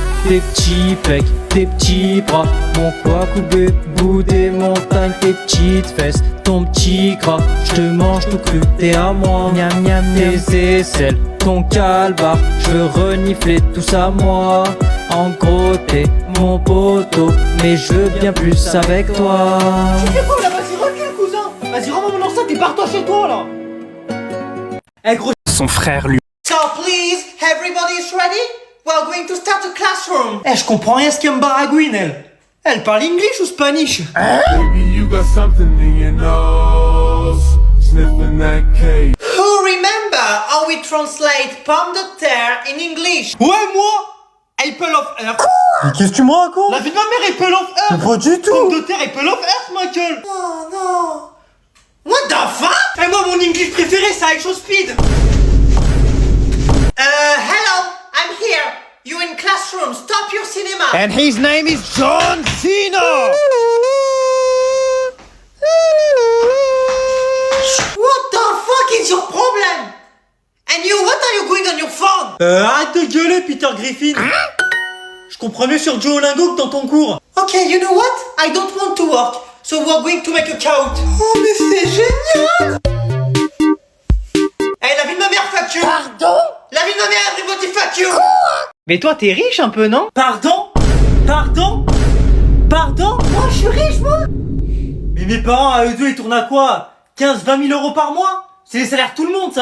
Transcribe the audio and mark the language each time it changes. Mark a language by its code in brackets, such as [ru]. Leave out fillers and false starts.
[fr] Tes petits pecs, tes petits bras, mon poids coupé, bout des montagnes, tes petites fesses, ton petit gras, je te mange tout cru, t'es à moi, miam miam miam. Tes aisselles, ton calbar, je veux renifler tout ça moi. En gros t'es mon poteau, mais je veux bien plus avec toi. Tu fais quoi là? Vas-y recule cousin! Vas-y rends-moi mon enceinte et barre-toi chez toi là! Eh gros, Son frère lui. [en] So please, everybody is ready? We're going to start the classroom. [fr] Eh, je comprends rien ce qu'elle me baragouine, elle. Elle parle English ou Spanish? [en] Baby, you got something in your nose. Sniffing that cake. Who remember how we translate [fr] pomme de terre [en] in English? [fr] ouais moi. [en] Apple of Earth. [fr] Mais qu'est-ce que tu me racontes? La vie de ma mère, [en] Apple of Earth. [fr] Pas du tout. Pomme de terre, [en] Apple of Earth, [fr] ma gueule. Oh non. [en] What the fuck? [fr] Et moi, mon English préféré, c'est I Show Speed. [en] Hello, I'm here. You in classroom, stop your cinema. And his name is John Cena. What the fuck is your problem? And you, what are you doing on your phone? [fr] Arrête de gueuler, Peter Griffin. Je comprends mieux sur Duolingo que dans ton cours. [en] Okay, you know what? I don't want to work, so we're going to make a count. [fr] Oh, mais c'est génial! Eh, la vie de ma mère, [en] fuck you! [fr] Pardon? La vie de ma mère, [en] everybody fuck you! [fr] Mais toi, t'es riche un peu, non? Pardon? Pardon? Pardon? Moi, je suis riche, moi! Mais mes parents, à eux deux, ils tournent à quoi? 15-20 000 euros par mois? C'est les salaires de tout le monde, ça!